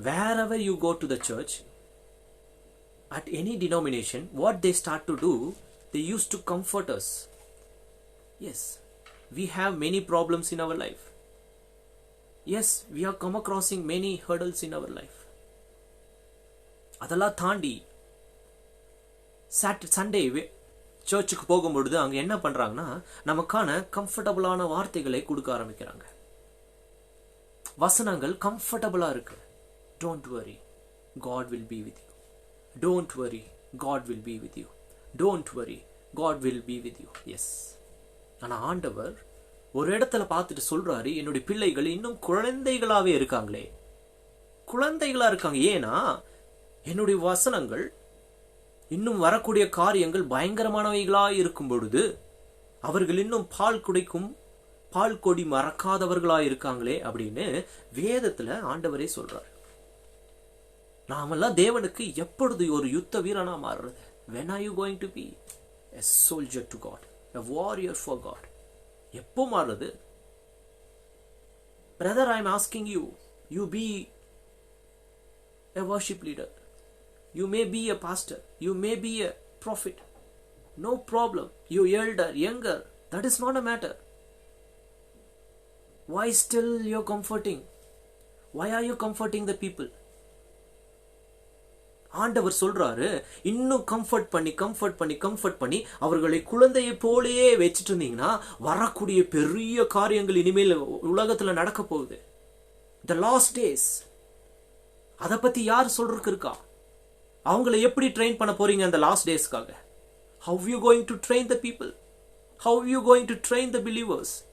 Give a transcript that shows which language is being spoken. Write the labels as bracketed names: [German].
[English] Wherever you go to the church, at any denomination, what they start to do, they used to comfort us. Yes, we have many problems in our life. Yes, we are come acrossing many hurdles in our life. [Tamil] அதெல்லாம் தாண்டி Sunday சர்ச்சுக்கு போகும்பொழுது அங்க என்ன பண்றாங்கன்னா நமக்கான கம்ஃபர்டபுளான வார்த்தைகளை கொடுக்க ஆரம்பிக்கிறாங்க. வசனங்கள் கம்ஃபர்டபுளா இருக்கு. [English] Don't worry, God will be with you. Don't worry, God will be with you. Don't worry, God will be with you. Yes. [Tamil] ஆனா ஆண்டவர் ஒரு இடத்துல பார்த்துட்டு சொல்றாரு, என்னுடைய பிள்ளைகள் இன்னும் குழந்தைகளாவே இருக்காங்களே. குழந்தைகளா இருக்காங்க. ஏன்னா என்னுடைய வசனங்கள் இன்னும் வரக்கூடிய காரியங்கள் பயங்கரமானவைகளா இருக்கும் பொழுது அவர்கள் இன்னும் பால் கொடி மறக்காதவர்களா இருக்காங்களே அப்படின்னு வேதத்துல ஆண்டவரே சொல்றாரு. நாமெல்லாம் தேவனுக்கு எப்பொழுது ஒரு யுத்த வீரனா மாறுறது? [English] When are you going to be a soldier to God, a warrior for God? [Tamil] எப்போ மாறுறது? [English] Brother, I am asking you, you be a worship leader. You may be a pastor. You may be a prophet. No problem. You elder, younger. That is not a matter. Why still you're comforting? Why are you comforting the people? [Tamil] ஆண்டவர் சொல்றாரு, இன்னும் comfort பண்ணி அவர்களை குழந்தையை போலயே வச்சுட்டு இருந்தீங்கன்னா வரக்கூடிய பெரிய காரியங்கள் இனிமேல் உலகத்துல நடக்க போகுது. [English] The last days. [Tamil] அத பத்தி யார் சொல்றதுக்கு இருக்கா? அவங்களை எப்படி ட்ரெயின் பண்ண போறீங்க அந்த last டேஸ்க்காக? [English] How are you going to train the people? How are you going to train the believers?